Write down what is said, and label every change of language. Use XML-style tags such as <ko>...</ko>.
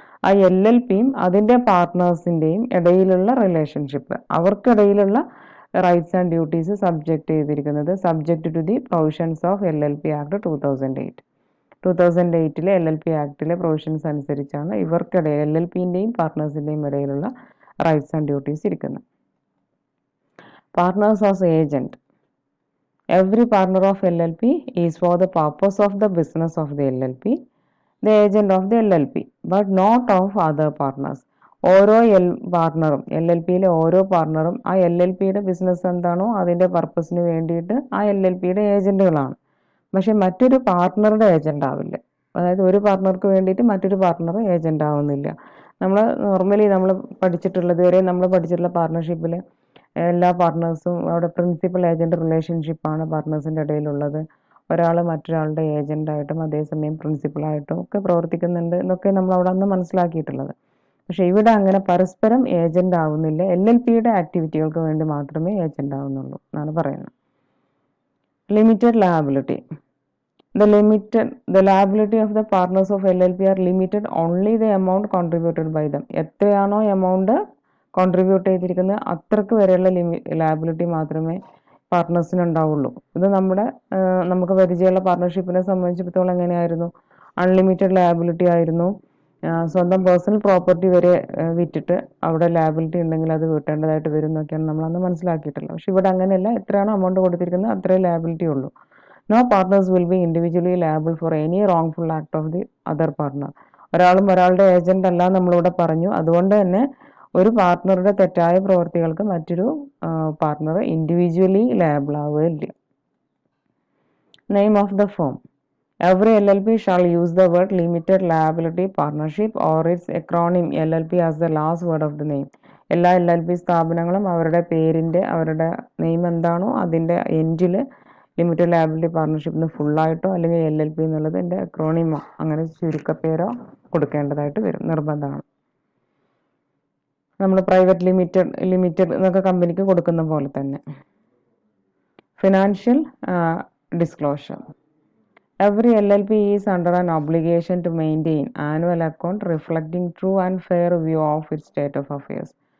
<ml>ആ LLPയും അതിൻ്റെ പാർട്ട്നേഴ്സിൻ്റെയും ഇടയിലുള്ള relationship, അവർക്കിടയിലുള്ള</ml> <en>rights and duties</en> <ml>subject ചെയ്തിരിക്കുന്നത്</ml> <en>Subject to the provisions of LLP act 2008.</en> <ml>2008 LLP ആക്ടിലെ provisions അനുസരിച്ചാണ് ഇവർക്കിടയിൽ LLPൻ്റെയും പാർട്ട്നേഴ്സിൻ്റെയും ഇടയിലുള്ള</ml> <en>rights and duties</en> <ml>ഇരിക്കുന്നത്.</ml> <en>Partners as agent. Every partner of LLP is for the purpose of the business of the LLP, the agent of the LLP, but not of other partners.</en> <ml>ഓരോ പാർട്ട്ണറും LLPയിലെ ഓരോ പാർട്ട്ണറും ആ LLPയുടെ business എന്താണോ അതിൻ്റെ പർപ്പസിന് വേണ്ടിയിട്ട് ആ LLPയുടെ ഏജൻറ്റുകളാണ്. പക്ഷെ മറ്റൊരു പാർട്ട്ണറുടെ ഏജൻ്റ് ആവില്ല. അതായത് ഒരു പാർട്ട്ണർക്ക് വേണ്ടിയിട്ട് മറ്റൊരു പാർട്ട്ണർ ഏജൻ്റ് ആവുന്നില്ല. നമ്മൾ നോർമലി നമ്മൾ പഠിച്ചിട്ടുള്ളത് വരെ നമ്മൾ പഠിച്ചിട്ടുള്ള പാർട്ട്ണർഷിപ്പിൽ എല്ലാ പാർട്ട്നേഴ്സും അവിടെ പ്രിൻസിപ്പൽ ഏജൻറ്റ് റിലേഷൻഷിപ്പാണ് പാർട്ട്നേഴ്സിൻ്റെ ഇടയിലുള്ളത്. ഒരാൾ മറ്റൊരാളുടെ ഏജൻ്റായിട്ടും അതേസമയം പ്രിൻസിപ്പളായിട്ടും ഒക്കെ പ്രവർത്തിക്കുന്നുണ്ട് എന്നൊക്കെ നമ്മൾ അവിടെ അന്ന് മനസ്സിലാക്കിയിട്ടുള്ളത്. പക്ഷെ ഇവിടെ അങ്ങനെ പരസ്പരം ഏജൻ്റ് ആവുന്നില്ല. LLPയുടെ ആക്ടിവിറ്റികൾക്ക് വേണ്ടി മാത്രമേ ഏജൻ്റ് ആവുന്നുള്ളൂ എന്നാണ് പറയുന്നത്.</ml> <en>Limited liability. The liability of the partners of LLP are limited only the amount contributed by them.</en> <ml>എത്രയാണോ എമൗണ്ട് കോൺട്രിബ്യൂട്ട് ചെയ്തിരിക്കുന്നത് അത്രക്ക് വരെയുള്ള ലയബിലിറ്റി മാത്രമേ പാർട്ട്നേഴ്സിന് ഉണ്ടാവുള്ളൂ. ഇത് നമുക്ക് പരിചയമുള്ള പാർട്ട്ണർഷിപ്പിനെ സംബന്ധിച്ചിടത്തോളം എങ്ങനെയായിരുന്നു? അൺലിമിറ്റഡ് ലയബിലിറ്റി ആയിരുന്നു. സ്വന്തം പേഴ്സണൽ പ്രോപ്പർട്ടി വരെ വിറ്റിട്ട് അവിടെ ലയബിലിറ്റി ഉണ്ടെങ്കിൽ അത് വീട്ടേണ്ടതായിട്ട് വരും എന്നൊക്കെയാണ് നമ്മളന്ന് മനസ്സിലാക്കിയിട്ടുള്ളത്. പക്ഷെ ഇവിടെ അങ്ങനെയല്ല, എത്രയാണോ എമൗണ്ട് കൊടുത്തിരിക്കുന്നത് അത്രേ ലയബിലിറ്റി ഉള്ളൂ.</ml> <en>No partners will be individually liable for any wrongful act of the other partner.</en> <ml>ഒരാളും ഒരാളുടെ ഏജന്റ് അല്ല നമ്മളിവിടെ പറഞ്ഞു. അതുകൊണ്ട് തന്നെ ഒരു പാർട്ട്ണറുടെ തെറ്റായ പ്രവർത്തികൾക്ക് മറ്റൊരു partner individually liable ആവുകയില്ല.</ml> <en>Name of the firm. Every LLP shall use the word limited liability partnership or its acronym LLP as the last word of the name.</en> <ml>എല്ലാ LLP സ്ഥാപനങ്ങളും അവരുടെ പേരിൻ്റെ അവരുടെ നെയിം എന്താണോ അതിൻ്റെ എൻഡിൽ ലിമിറ്റഡ് ലയബിലിറ്റി പാർട്ണർഷിപ്പിന് ഫുള്ളായിട്ടോ അല്ലെങ്കിൽ LLP എന്നുള്ളത് എൻ്റെ അക്രോണിമോ അങ്ങനെ ചുരുക്കപ്പേരോ കൊടുക്കേണ്ടതായിട്ട് വരും, നിർബന്ധമാണ്. നമ്മൾ പ്രൈവറ്റ് ലിമിറ്റഡ് എന്നൊക്കെ കമ്പനിക്ക് കൊടുക്കുന്ന പോലെ തന്നെ.</ml> <en>Financial disclosure. Every LLP is under an obligation to maintain annual account reflecting true and fair view of its state of affairs.</en>